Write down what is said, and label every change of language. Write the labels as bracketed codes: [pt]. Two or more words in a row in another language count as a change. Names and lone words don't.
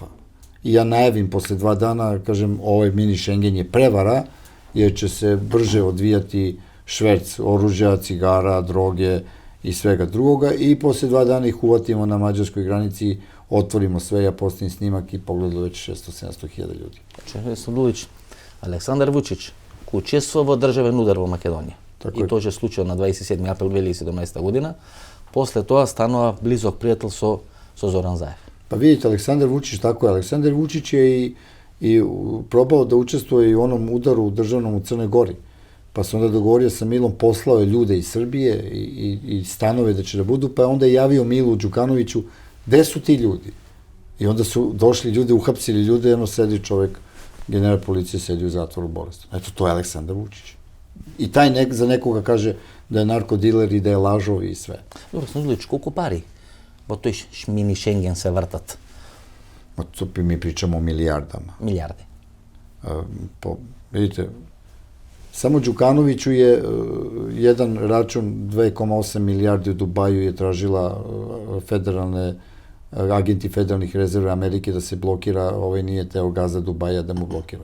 [sr] I ja najavim posle 2 dana, kažem, ovaj mini Schengen je prevara, jer će se brže odvijati šverc oružja, cigara, droge i svega drugoga i posle 2 dana ih uvatimo na mađarskoj granici, otvorimo sve, ja postavim snimak i pogledalo već 600-700 hiljada ljudi. Znači, Aleksandar Vučić učestvovao [mk] во државен удар во Македонија. И тоа се случило на 27. април 2017 година. После тоа станува близок пријател со Зоран Заев. [sr] Pa vidite, Aleksandar Vučić, tako je. Aleksandar Vučić je i probao da učestvuje i u onom udaru državnom u Crnoj Gori. Pa se onda dogovorio sa Milom, poslao je ljude iz Srbije i stanove da će da budu, pa je onda javio Milu Đukanoviću, gde su ti ljudi? I onda su došli ljudi, uhapsili ljude, jedno sedi čovek, general policije sedi u zatvoru bolestan. Eto, to je Aleksandar Vučić. I taj za nekoga kaže da je narkodiler i da je lažov i sve. [mk] Добро, Снежлиќ, колико пари во тој мини Шенген се вртат? [sr] Mi pričamo o milijardama. Milijarde. Vidite, samo Đukanoviću je jedan račun 2,8 milijardi u Dubaju je tražila agenti federalnih rezerve Amerike da se blokira, ovaj nije teo Gaza Dubaja da mu blokira.